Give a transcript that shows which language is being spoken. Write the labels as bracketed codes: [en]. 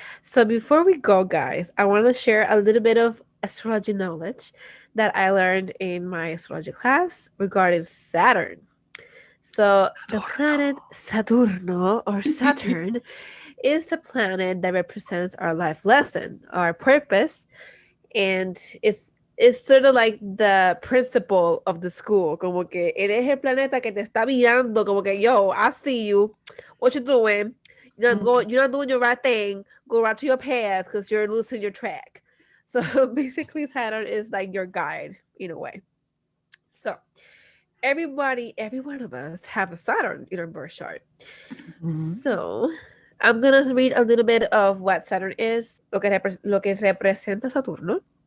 [en] So before we go, guys, I want to share a little bit of astrology knowledge that I learned in my astrology class regarding Saturn. So the planet Saturno or Saturn is the planet that represents our life lesson, our purpose, and it's it's sort of like the principal of the school. [es] Como que él es el planeta que te está mirando, como que, yo, [en] I see you. What you doing? Mhm. You're not doing your right thing. Go right to your path because you're losing your track. So basically, Saturn is like your guide in a way. So every one of us have a Saturn in our birth chart. Mhm. So I'm gonna read a little bit of what Saturn is, [es] lo que representa Saturno.